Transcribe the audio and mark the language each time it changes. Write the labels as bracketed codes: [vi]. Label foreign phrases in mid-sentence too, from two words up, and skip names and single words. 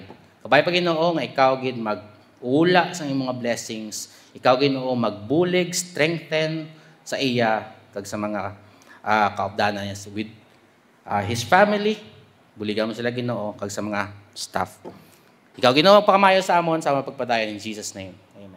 [hil] Kabay pa Ginoo nga ikaw gid mag-ula sa imong mga blessings. Ikaw Ginoo magbulig, strengthen sa iya kag sa mga kaupdanan niya [en] with his family. [hil] Buligan mo sila Ginoo kag sa mga staff. Ikaw Ginoo pagkamayo sa amon sa mga pagpadayon [en] in Jesus name.